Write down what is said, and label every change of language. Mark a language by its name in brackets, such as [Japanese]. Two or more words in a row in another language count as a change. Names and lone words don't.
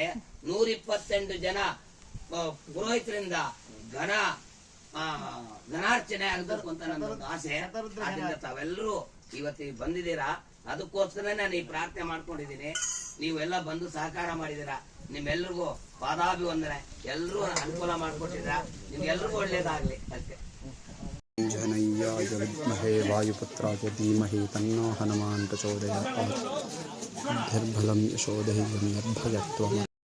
[Kannada] 128 ಜನ ಪುರೋಹಿತರಿಂದ ಘನಾರ್ಚನೆ ಆಗಬೇಕು ಅಂತ ನನ್ನೊಂದು ಆಸೆ. ಆದ್ರಿಂದ ತಾವೆಲ್ಲರೂ ಇವತ್ತಿಗೆ ಬಂದಿದ್ದೀರಾ, ಅದಕ್ಕೋಸ್ಕರ ನಾನು ಈ ಪ್ರಾರ್ಥನೆ ಮಾಡ್ಕೊಂಡಿದ್ದೀನಿ. ನೀವೆಲ್ಲ ಬಂದು ಸಹಕಾರ ಮಾಡಿದ್ದೀರಾ. ನಿಮ್ಮೆಲ್ರಿಗೂ ಪಾದಾಭಿವಂದನೆ. ಎಲ್ಲರೂ ಅನುಕೂಲ ಮಾಡಿಕೊಟ್ಟಿದ್ದೀರಾ. ನಿಮ್ಗೆಲ್ರಿಗೂ ಒಳ್ಳೇದಾಗ್ಲಿ ಅಷ್ಟೇ. [Sanskrit] जनय्याय विद्महे वायुपुत्राय धीमहि तन्नो हनुमान् प्रचोदयात्. बुद्धिर्बलं यशोधैर्यं यद्भयत्वम्